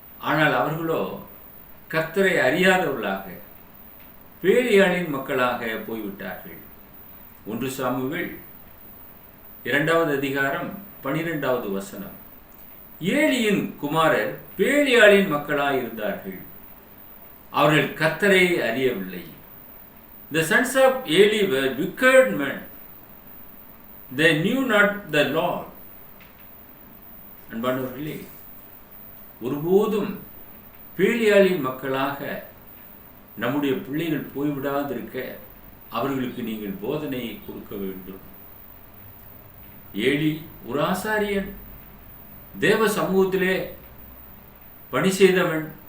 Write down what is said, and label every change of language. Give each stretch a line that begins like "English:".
Tamil: ஆனால் அவர்களோ கர்த்தரை அறியாதவர்களாக பேலியாளின் மக்களாக போய்விட்டார்கள். 1 சாமுவேல் 2வது அதிகாரம் 12வது வசனம். ஏலியின் குமாரர் பேலியாளின் மக்களாக இருந்தார்கள். அவர்கள் கர்த்தரை அறியவில்லை.
English: The sons of Eli were wicked men. They knew not the Lord.
Tamil: அன்பானவர்களே, ஒருபோதும் பேலியாளின் மக்களாக நம்முடைய பிள்ளைகள் போய்விடாதிருக்க அவர்களுக்கு நீங்கள் போதனையை கொடுக்க வேண்டும். ஏலி ஒரு ஆசாரியன், தேவ சமூகத்திலே பணி செய்தவன்.